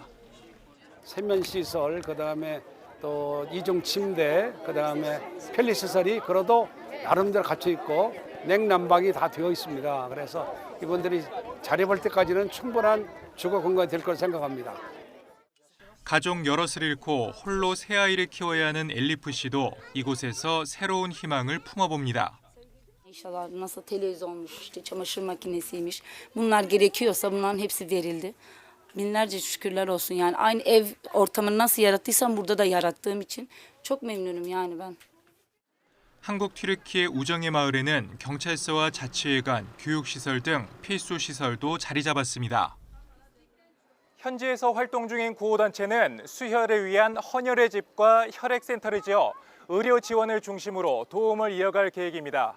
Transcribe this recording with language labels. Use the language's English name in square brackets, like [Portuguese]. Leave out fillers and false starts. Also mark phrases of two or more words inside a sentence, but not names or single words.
[Korean] 세면시설, 그다음에 또 이중 침대, 그다음에 편리시설이 그래도 나름대로 갖춰 있고 냉난방이 다 되어 있습니다. 그래서 이분들이 자립할 때까지는 충분한 주거 공간이 될 거라 생각합니다. 가족 여럿을 잃고 홀로 세 아이를 키워야 하는 엘리프 씨도 이곳에서 새로운 희망을 품어봅니다. [Turkish] İnşallah nasıl televizyonmuş, işte çamaşır makinesiymiş. Bunlar gerekiyorsa bunların hepsi verildi. Binlerce şükürler olsun yani aynı ev ortamını nasıl yarattıysam burada da yarattığım için çok memnunum yani ben. [Korean] 한국 튀르키예 우정의 마을에는 경찰서와 자치회관, 교육시설 등 필수 시설도 자리 잡았습니다. 현지에서 활동 중인 구호단체는 수혈을 위한 헌혈의 집과 혈액센터를 지어 의료 지원을 중심으로 도움을 이어갈 계획입니다.